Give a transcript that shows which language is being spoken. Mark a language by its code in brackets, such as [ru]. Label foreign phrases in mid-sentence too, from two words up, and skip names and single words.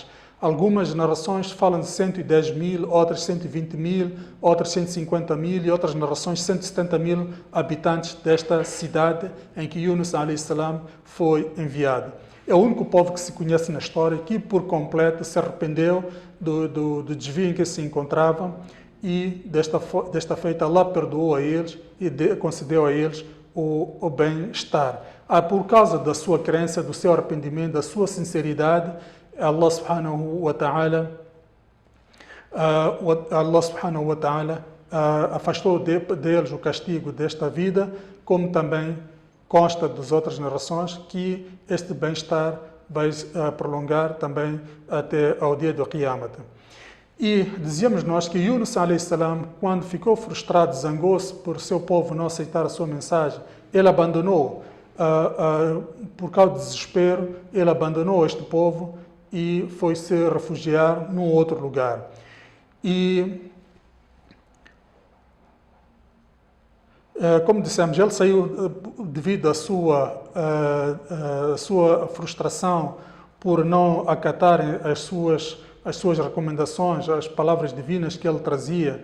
[pt] Algumas narrações falam de 110 mil, outras 120 mil, outras 150 mil e outras narrações 170 mil habitantes desta cidade em que Yunus [ar] عليه السلام [pt] foi enviado. É o único povo que se conhece na história que por completo se arrependeu do desvio em que se encontravam e desta feita Allah perdoou a eles e concedeu a eles o bem-estar. Por causa da sua crença, do seu arrependimento, da sua sinceridade, Allah [ar] سبحانه وتعالى [pt] afastou deles o castigo desta vida, como também consta das outras narrações que este bem-estar vai prolongar também até ao dia do Qiyamah. E dizíamos nós que Yunus [ar] عليه السلام, [pt] quando ficou frustrado, zangou-se por seu povo não aceitar a sua mensagem, ele abandonou, por causa do desespero, ele abandonou este povo e foi se refugiar num outro lugar. E, como dissemos, ele saiu devido à sua frustração por não acatarem as suas recomendações, as palavras divinas que ele trazia.